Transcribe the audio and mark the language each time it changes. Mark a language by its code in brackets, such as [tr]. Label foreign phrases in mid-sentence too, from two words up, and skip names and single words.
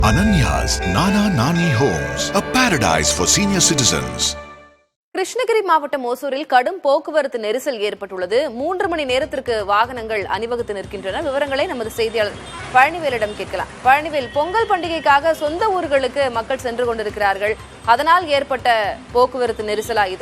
[en] Ananya's Nana Nani Homes, a paradise for senior citizens. [ta] கிருஷ்ணகிரி மாவட்டம் ஓசூரில் கடும் போக்குவரத்து நெரிசல் ஏற்பட்டுள்ளது. 3 மணி நேரத்திற்கு வாகனங்கள் அணிவகுத்து நிற்கின்றன. விவரங்களை நமது செய்தியாளர் பழனிவேலிடம் கேட்கலாம். பழனிவேல், பொங்கல் பண்டிகைக்காக சொந்த ஊர்களுக்கு மக்கள் சென்று கொண்டிருக்கிறார்கள். அதனால் ஏற்பட்ட போக்குவரத்து நெரிசலா இது?